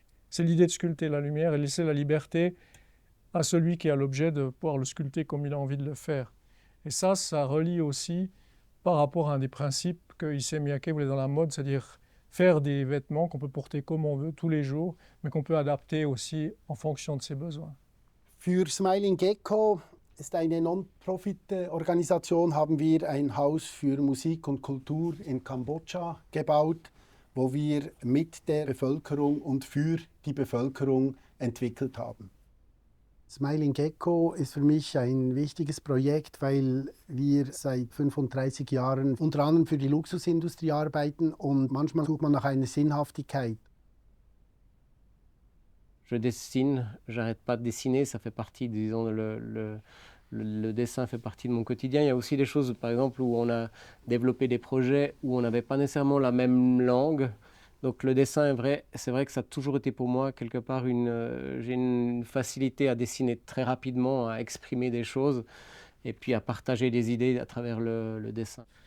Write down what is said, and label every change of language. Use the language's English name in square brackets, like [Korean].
[French] C'est l'idée de sculpter la lumière et laisser la liberté à celui qui a l'objet de pouvoir le sculpter comme il a envie de le faire. Et ça relie aussi par rapport à un des principes que Issey Miyake voulait dans la mode, c'est-à-dire faire des vêtements qu'on peut porter comme on veut tous les jours, mais qu'on peut adapter aussi en fonction de ses besoins. [German] Für Smiling Gecko ist eine Non-Profit-Organisation, haben wir ein Haus für Musik und Kultur in Kambodscha gebaut, wo wir mit der Bevölkerung und für die Bevölkerung entwickelt haben. Smiling Gecko ist für mich ein wichtiges Projekt, weil wir seit 35 Jahren unter anderem für die Luxusindustrie arbeiten und manchmal sucht man nach einer Sinnhaftigkeit. [French] Je dessine, j'arrête pas de dessiner, ça fait partie, disons, le dessin fait partie de mon quotidien. Il y a aussi des choses, par exemple, où on a développé des projets où on n'avait pas nécessairement la même langue. Donc le dessin c'est vrai que ça a toujours été pour moi quelque part j'ai une facilité à dessiner très rapidement, à exprimer des choses et puis à partager des idées à travers le dessin.